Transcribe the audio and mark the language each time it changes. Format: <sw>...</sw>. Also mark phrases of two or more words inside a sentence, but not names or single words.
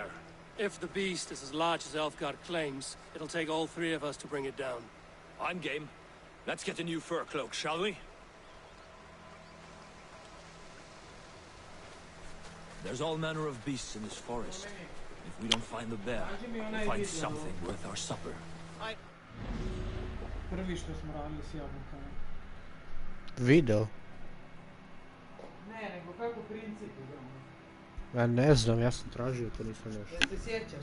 <en>If the beast is as large as Elfgard claims, it'll take all three of us to bring it down. I'm game. Let's get a new fur cloak, shall we? There's all manner of beasts in this forest. If we don't find the bear, we'll find something worth our supper.</en> <hr>Prvi što smo radili s jabukama. Video? Ne, nego kako princip igramo. Ja ne znam, ja sam tražio, to nisam našao. Jel se sjećaš?</hr>